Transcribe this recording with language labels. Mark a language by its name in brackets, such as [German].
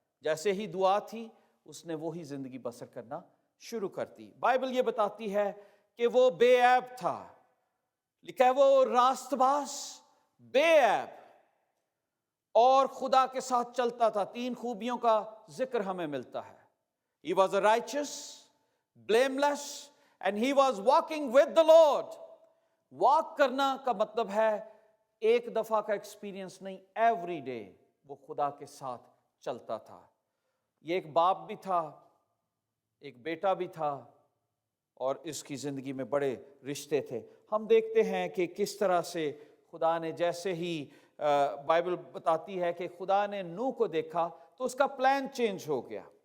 [Urdu] جیسے ہی دعا تھی اس نے وہی زندگی بسر کرنا شروع کر دی. بائبل یہ بتاتی ہے کہ وہ بے عیب تھا. لکھا ہے وہ راست باز, بے عیب, اور خدا کے ساتھ چلتا تھا. 3 خوبیوں کا ذکر ہمیں ملتا ہے. [English] He was a righteous, blameless, and he was walking with the Lord. [Urdu] Walk کرنا کا مطلب ہے ایک دفعہ کا ایکسپیرینس نہیں, [English] every day [Urdu] وہ خدا کے ساتھ چلتا تھا. یہ ایک باپ بھی تھا, ایک بیٹا بھی تھا, اور اس کی زندگی میں بڑے رشتے تھے. ہم دیکھتے ہیں کہ کس طرح سے خدا نے, جیسے ہی بائبل بتاتی ہے کہ خدا نے نوح کو دیکھا تو اس کا پلان چینج ہو گیا.